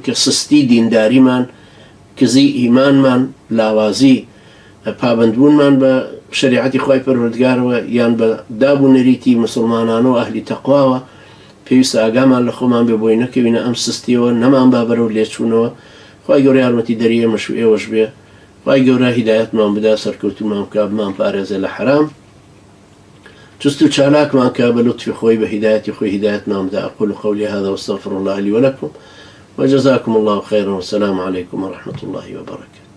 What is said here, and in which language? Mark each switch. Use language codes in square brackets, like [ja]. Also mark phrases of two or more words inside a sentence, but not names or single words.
[ckb] کە سستی دینداریمان کزی ئیمانمان لاوازی پابندبوونمان بە شریعەتی خی پەروەردگارەوە یان بە دابوونەریتی مسلمانانە و ئەهلی تەقواوە پێویستە ئاگامان لە خۆمان بێ بۆی نەکەوینە ئەم سستیەوە نەمان با بەرەو لێچوونەوە خی گەورە یارمەتی دەری ئێمەش و ئێوەش بێ خی گەورە هیدایەتمان بدا سەرکەوتومان بکە بمان پارێزێ لە حرام جست و چالاکمان کە بە لطفی خۆی بە هیدایەتی خۆی هیدایەتمان بدا [ar] أقول قولي هذا واستغفر الله لي ولكم وجزاكم الله خيرا والسلام عليكم ورحمة الله وبركاته.